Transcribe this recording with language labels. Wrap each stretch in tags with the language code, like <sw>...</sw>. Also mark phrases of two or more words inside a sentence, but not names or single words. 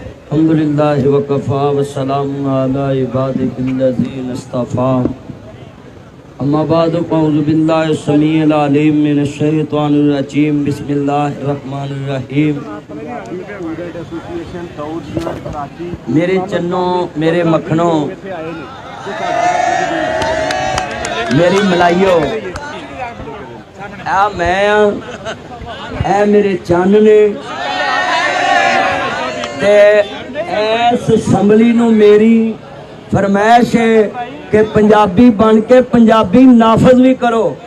<ar>الحمد لله وكفى وسلام على عباده الذين اصطفى أما بعد أعوذ بالله السميع العليم من الشيطان الرجيم بسم الله الرحمن الرحيم.</ar> <pa>میرے چناں، میرے مکھناں، میری ملائیو، آ میں اے میرے چن نے تے اس اسمبلی نوں میری فرمائش ہے کہ پنجابی بن کے پنجابی نافذ بھی کرو.</pa>